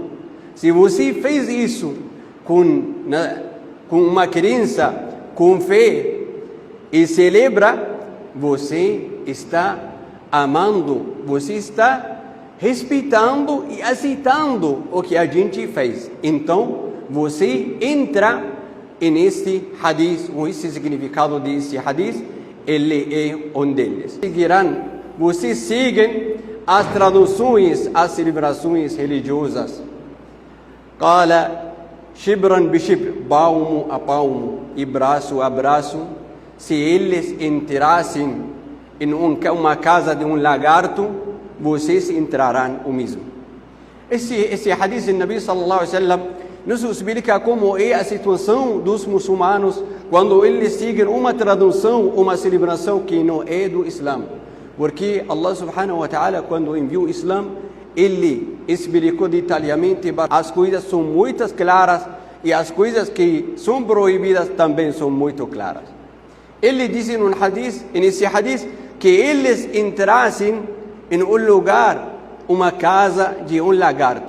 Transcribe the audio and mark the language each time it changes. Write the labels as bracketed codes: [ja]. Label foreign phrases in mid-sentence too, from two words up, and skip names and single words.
[pt] Se você fez isso com uma crença, com fé, e celebra, você está amando, você está respeitando e aceitando o que a gente fez. Então, você entra neste hadith, ou esse significado desse hadith, ele é um deles. Vocês seguem as traduções, as celebrações religiosas. [ar] قال شبرا بشبر, [pt] palmo a palmo e braço a braço. Se eles entrassem em uma casa de um lagarto, vocês entrarão o mesmo. Esse hadith do Nabi [ar] صلى الله عليه وسلم [pt] nos explica como é a situação dos muçulmanos quando eles seguem uma tradução, uma celebração que não é do Islã. Porque [ar] الله سبحانه وتعالى, [pt] quando enviou o Islã, ele explicou detalhadamente, as coisas são muito claras e as coisas que são proibidas também são muito claras. Ele disse nesse hadith, que eles entrassem em um lugar, uma casa de um lagarto.